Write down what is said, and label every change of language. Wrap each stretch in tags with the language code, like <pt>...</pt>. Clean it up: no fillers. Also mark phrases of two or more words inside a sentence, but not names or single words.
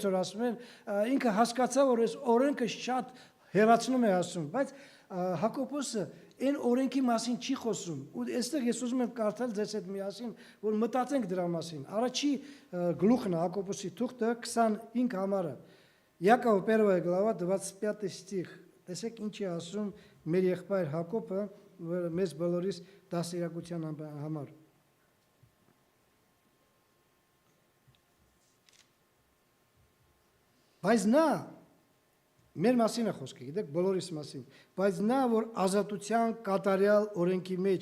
<hy>որ ասում են, ինքը հասկացավ, որ այս օրենքը շատ հեռացնում է ասում, բայց Հակոբոսը այն օրենքի մասին չի խոսում։ Ու այստեղ ես ուզում եմ կարդալ ձեզ հետ միասին, որ մտածենք դրա մասին։ Առաջի գլուխն է Հակոբոսի թուղթը 25 համարը։</hy> <ru>Яков 1 глава 25 стих։</ru> <hy>Տեսեք ինչ է ասում մեր եղբայր Հակոբը մեզ բոլորիս դասերակցության համար։ Բայց նա մեր մասին է խոսքը, գիտեք, բոլորիս մասին, բայց նա, որ ազատության կատարյալ օրենքի մեջ</hy>